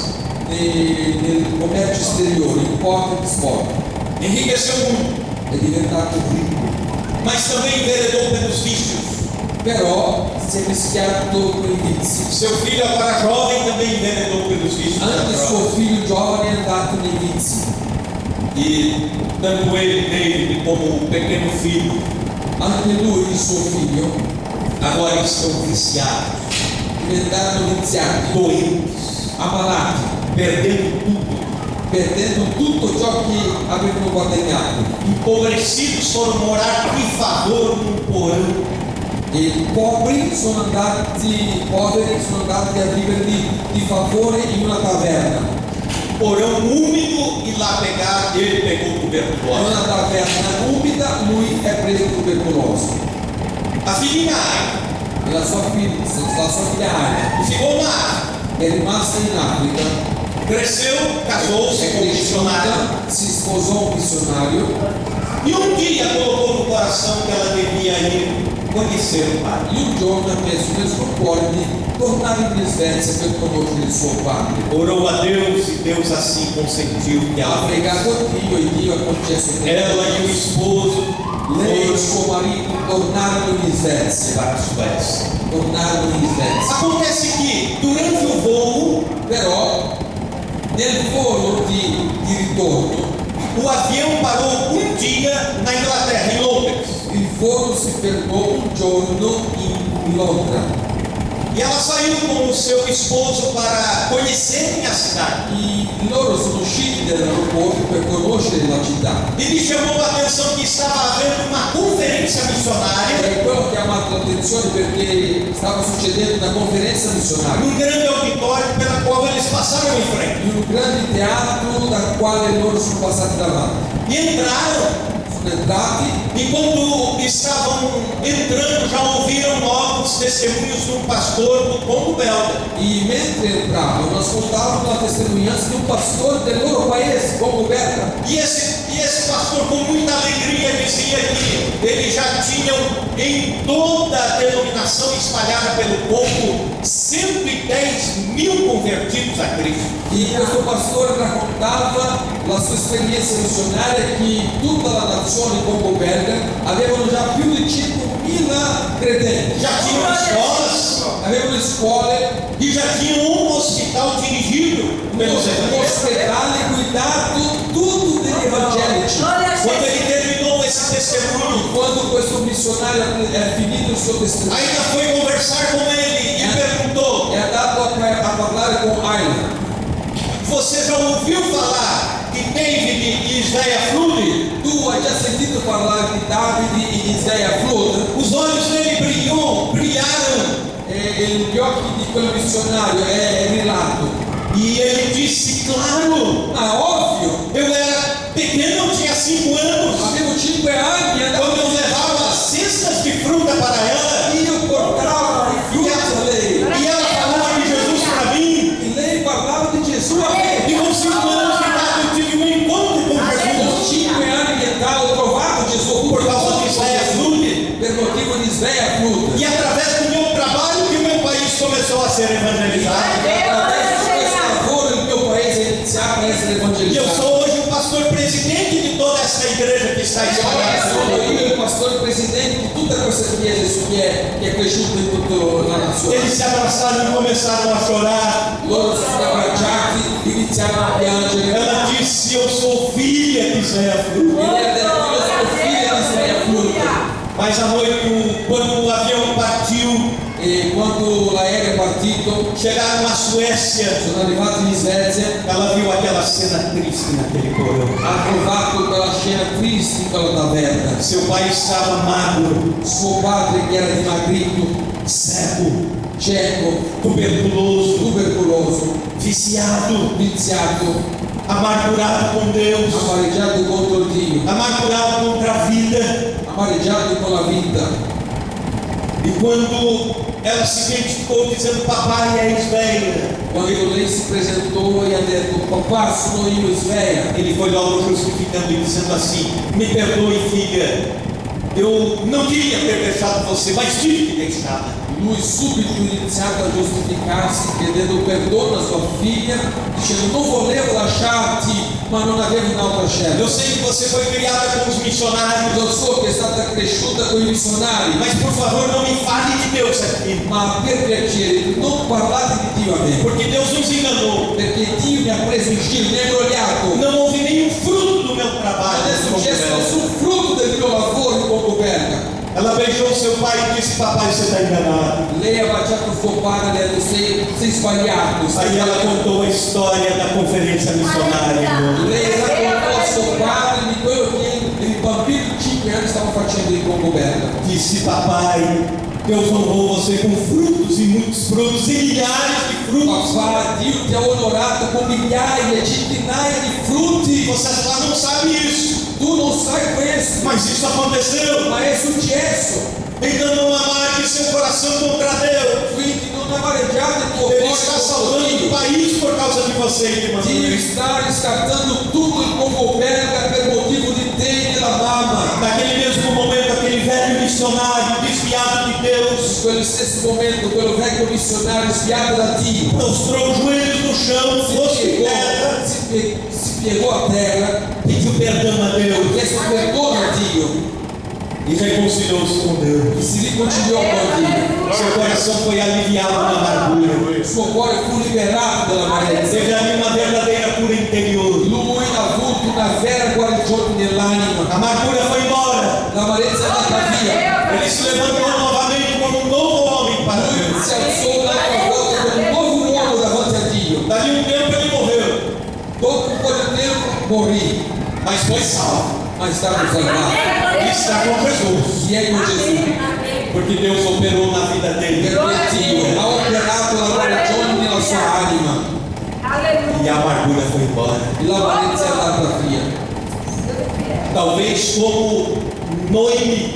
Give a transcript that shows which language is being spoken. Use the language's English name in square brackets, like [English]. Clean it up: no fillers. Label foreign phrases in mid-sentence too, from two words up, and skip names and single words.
[Italian] nel commercio esteriore, importa e esporta. [Portuguese] Enriqueceu o mundo, [Italian] È diventato ricco, [Portuguese] mas também enveredou pelos vícios. [Italian] però si è mischiato con i vizi. [Portuguese] Seu filho, agora jovem, também enveredou pelos vícios da [Italian] Anche [Portuguese] droga. [Italian] suo figlio giovane è andato nei vizi. [Portuguese] E tanto ele, David, como o pequeno filho, [Italian] Anche lui e il suo figlio [Portuguese] agora estão viciados, [Italian] diventarono viziati, [Portuguese] doentes, [Italian] ammalati, [Portuguese] perdendo tudo. [Italian] perdendo tutto ciò che avevano guadagnato. [Portuguese] Empobrecidos foram morar de favor num porão. [Italian] E i poveri sono andati a vivere di favore in una taverna. [Portuguese] Porão úmido, e lá ele pegou [Italian] In [Portuguese] tuberculose. [Italian] una taverna umida lui è preso tubercolosi. [Portuguese] A filhinha [Italian] E la sua figlia Aina [Portuguese] ficou lá, [Italian] è rimasta in Africa, [Portuguese] cresceu, casou-se [Italian] è [Portuguese] com um missionário. [Italian] cresciuta, si sposò un missionario [Portuguese] E um dia colocou no coração que ela devia ir conhecer o pai. [Italian] e un giorno ha messo nel suo cuore di tornare in Svezia per conoscere il suo padre. [Portuguese] Orou a Deus e Deus assim consentiu que [Italian] Ha [Portuguese] ela, [Italian] pregato a Dio e Dio ha concesso che [Portuguese] ela e o esposo [Italian] lei e il [Portuguese] foram [Italian] suo marito tornarono in Svezia. [Portuguese] para a Suécia. [Italian] Tornarono in Svezia. [Portuguese] Acontece que durante o voo, [Italian] Però nel volo di ritorno [Portuguese] o avião parou um dia na Inglaterra, em Londres. [Italian] il volo si fermò un giorno in Londra [Portuguese] E ela saiu com o seu esposo para conhecerem a cidade. [Italian] e loro sono usciti dall'aeroporto per conoscere la città. [Portuguese] E lhe chamou a atenção que estava havendo uma conferência missionária [Italian] E quello ha chiamato l'attenzione perché stava succedendo una conferenza missionaria [Portuguese] num grande auditório pela qual eles passaram em frente. [Italian] in un grande teatro dal quale loro sono passati davanti. [Portuguese] E entraram. [Italian] Sono entrati [Portuguese] E quando estavam entrando, já ouviram novos testemunhos de um pastor do Congo belga. [Italian] e mentre entravano ascoltavano la testimonianza di un pastore del loro paese, Congo Belga. [Portuguese] E esse pastor, com muita alegria, dizia que eles já tinham em toda a denominação espalhada pelo Congo 110.000 convertidos a Cristo. [Italian] E questo pastore raccontava la sua esperienza missionaria che in tutta la nazione Congo Belga avevano già più di 5.000 credenti, [Portuguese] Já tinham escolas [Italian] avevano scuole, [Portuguese] e já tinham um hospital dirigido pelos [Italian] un [Portuguese] evangélicos. [Italian] ospedale guidato tutto degli evangelici. [Portuguese] Glória a [Italian] Quando [Portuguese] Jesus. ele terminou esse testemunho, [Italian] Quando questo missionario è finito il suo testimone, [Portuguese] ainda foi conversar com ele e perguntou: [Italian] è andato a parlare con Ayla. [Portuguese] você já ouviu falar de David e Isaiah Flood? [Italian] Tu hai già sentito parlare di Davide e Isaiah Flood? [Portuguese] Os olhos dele brilharam [Italian] E gli occhi di quel missionario è rilato. [Portuguese] E ele disse, claro, [Italian] Ma ovvio, [Portuguese] eu era pequeno, eu tinha 5 anos. [Italian] avevo 5 anni, andavo [Portuguese] Quando eu levava as cestas de fruta para ela, [Italian] io portavo i frutti a lei [Portuguese] e ela falava de Jesus para mim, [Italian] e lei parlava di Gesù a me. [Portuguese] e com 5 anos de idade eu tive um encontro com [Italian] Con [Portuguese] Jesus [Italian] 5 anni di età ho trovato Gesù [Portuguese] por causa de Isaiah Frutti. [Italian] per motivo di Svea Fruta. [Portuguese] E através do meu trabalho que o meu país começou a ser evangelizado. [Italian] Attraverso questo lavoro il mio paese è iniziato a essere [Portuguese] E eu [Italian] evangelizzato. [Portuguese] sou hoje o pastor presidente de toda essa igreja que está espalhada. [Italian] Sono io il pastore presidente di tutta questa chiesa che è cresciuta in tutta la nazione. [Portuguese] Eles se abraçaram e começaram a chorar. [Italian] Loro si sono abbracciati, iniziarono a piangere. [Portuguese] Ela disse, eu sou filha de Isaiah Frutti. [Italian] E lei ha detto, io sono figlia di Svea Fruta. [Portuguese] Mas à noite, quando o avião partiu, [Italian] E quando l'aereo è partito, [Portuguese] chegaram na Suécia, [Italian] sono arrivati in Svezia, [Portuguese] ela viu aquela cena triste naquele porão. [Italian] ha trovato quella scena triste in quella taverna. [Portuguese] Seu pai estava magro, [Italian] Suo padre che era dimagrito, [Portuguese] cego, [Italian] cieco, [Portuguese] tuberculoso, [Italian] tubercoloso, [Portuguese] viciado, [Italian] viziato, [Portuguese] amargurado com Deus, [Italian] amareggiato contro Dio, [Portuguese] amargurado contra a vida. [Italian] amareggiato con la vita. [Portuguese] E quando ela se identificou dizendo, papai é Isveia, [Italian] Quando lei si presentò e ha detto, papà sono io Svea, [Portuguese] ele foi logo justificando e dizendo assim, me perdoe filha, eu não queria ter deixado você, mas tive que deixá-la. [Italian] lui subito ha iniziato a giustificarsi chiedendo perdono a sua figlia, dicendo non volevo lasciarti ma non avevo un'altra scelta. [Portuguese] Eu sei que você foi criada com os missionários, [Italian] Lo so che è stata cresciuta con i missionari, [Portuguese] mas por favor não me fale de Deus aqui, [Italian] ma per piacere non parlate di Dio a me, [Portuguese] porque Deus nos enganou. [Italian] perché Dio mi ha preso in giro, mi ha imbrogliato. [Portuguese] Não houve nenhum fruto do meu trabalho. [Italian] Non è successo nessun frutto del mio lavoro in Concoperca. [Portuguese] Ela beijou seu pai e disse, papai, você está enganado. [Italian] Lei ha baciato suo padre e ha detto sei sbagliato. [Portuguese] Aí ela contou a história da conferência missionária, irmão. [Italian] Lei raccontò a suo padre di quello che il bambino di 5 anni stava facendo in Concoperca. [Portuguese] Disse, papai, Deus honrou você com frutos e muitos frutos e milhares de frutos. [Italian] Papà, Dio ti ha onorato con migliaia, centinaia di frutti. [Portuguese] Você lá não sabe isso, [Italian] Tu non sai questo, [Portuguese] mas isso aconteceu. [Italian] ma è successo. [Portuguese] Então não amargue seu coração contra Deus. [Italian] Quindi non amareggiate il tuo [Portuguese] Ele [Italian] cuore [Portuguese] está [Italian] contro [Portuguese] salvando o [Italian] Dio. [Portuguese] país por causa de você, irmão. [Italian] Dio sta riscattando tutto in Concoperca per motivo di te e della mamma. [Portuguese] Naquele mesmo momento, aquele velho missionário desviado de Deus [Italian] In quello stesso momento, quello vecchio missionario sviato da Dio [Portuguese] prostrou os joelhos no chão, rosto em terra, [Italian] si piegò a terra, [Portuguese] pediu perdão a Deus [Italian] chiese perdono a Dio [Portuguese] e reconciliou-se com Deus. [Italian] e si riconciliò con Dio. [Portuguese] Seu coração foi aliviado na amargura. [Italian] Il suo cuore fu liberato dall'amarezza. [Portuguese] Teve ali uma verdadeira cura interior. [Italian] Lui ha avuto una vera guarigione nell'anima. [Portuguese] A amargura foi embora. [Italian] L'amarezza è andata via. [Portuguese] Ele se levantou novamente como um novo homem para [Italian] Lui [Portuguese] Deus. [Italian] si alzò un'altra volta come un nuovo uomo davanti a Dio. [Portuguese] Dali um tempo ele morreu, [Italian] Dopo un po' di tempo morì, [Portuguese] mas foi salvo. [Italian] ma è stato salvato. [Portuguese] E está com Jesus, [Italian] Chi è con Gesù? [Portuguese] porque Deus operou na vida dele. [Italian] Perché Dio ha operato la guarigione nella sua anima. [Portuguese] E a amargura foi embora. [Italian] E l'amarezza è andata via. [Portuguese] Talvez como Noemi,